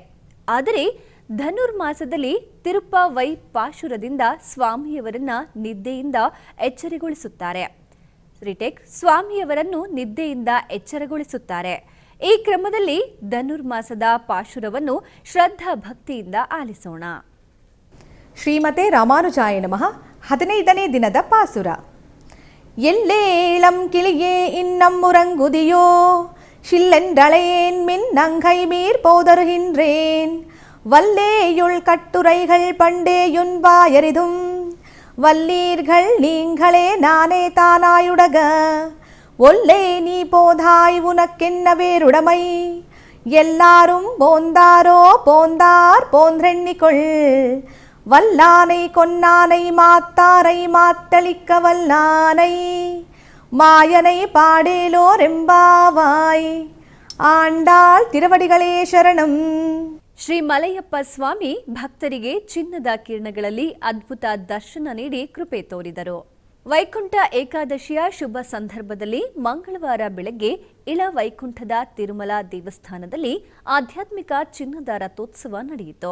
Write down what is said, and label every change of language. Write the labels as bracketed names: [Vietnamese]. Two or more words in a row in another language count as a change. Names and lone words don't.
[Kannada] ಆದರೆ ಧನುರ್ಮಾಸದಲ್ಲಿ ತಿರುಪ್ಪಾವೈ ಪಾಶುರದಿಂದ ಸ್ವಾಮಿಯವರನ್ನ ನಿದ್ದೆಯಿಂದ ಎಚ್ಚರಗೊಳಿಸುತ್ತಾರೆ. ಸ್ವಾಮಿಯವರನ್ನು ನಿದ್ದೆಯಿಂದ ಎಚ್ಚರಗೊಳಿಸುತ್ತಾರೆ. ಈ ಕ್ರಮದಲ್ಲಿ ಧನುರ್ಮಾಸದ ಪಾಶುರವನ್ನು ಶ್ರದ್ಧಾ ಭಕ್ತಿಯಿಂದ ಆಲಿಸೋಣ. ಶ್ರೀಮತೆ ರಾಮಾನುಜಾಯ ನಮಃ. 15ನೇ ದಿನದ ಪಾಸುರ. [Tamil] எல்லேளம் கிளியே இன்னம்முறங்குதியோ சில்லென்றளையேன் மின் நங்கை மீர் போதருகின்றேன் வல்லேயுள் கட்டுரைகள் பண்டேயுன்பாயரிதும் வல்லீர்கள் நீங்களே நானே தானாயுடக ஒல்லே நீ போதாய் உனக்கென்ன வேறுடமை எல்லாரும் போந்தாரோ போந்தார் போன்றெண்ணிக்கொள் வல்லானை கொன்னானை மாத்தாரை மாத்தளிக்க வல்லானை மாயனை பாடேலோரெம்பாவாய். ஆண்டாள் திருவடிகளே ಶರಣಂ. [Kannada] ಶ್ರೀ ಮಲಯಪ್ಪ ಸ್ವಾಮಿ ಭಕ್ತರಿಗೆ ಚಿನ್ನದ ಕಿರಣಗಳಲ್ಲಿ ಅದ್ಭುತ ದರ್ಶನ ನೀಡಿ ಕೃಪೆ ತೋರಿದರು. ವೈಕುಂಠ ಏಕಾದಶಿಯ ಶುಭ ಸಂದರ್ಭದಲ್ಲಿ ಮಂಗಳವಾರ ಬೆಳಗ್ಗೆ ಇಳ ವೈಕುಂಠದ ತಿರುಮಲ ದೇವಸ್ಥಾನದಲ್ಲಿ ಆಧ್ಯಾತ್ಮಿಕ ಚಿನ್ನದ ರಥೋತ್ಸವ ನಡೆಯಿತು.